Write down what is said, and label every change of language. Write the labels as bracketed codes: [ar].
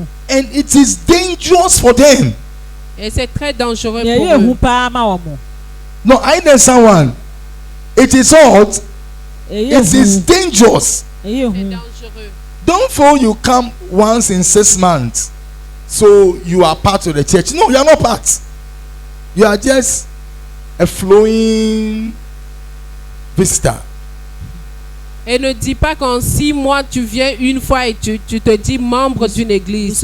[en] And it is dangerous for them. [fr] Et c'est très dangereux pour eux. [en] No, I know someone. It is hot. It is dangerous. [fr] C'est dangereux. [en] Don't feel you come once in 6 months, so you are part of the church. No, you are not part. You are just a flowing visitor. [fr] Et ne dis pas qu'en 6 mois tu viens une fois et tu te dis membre d'une église.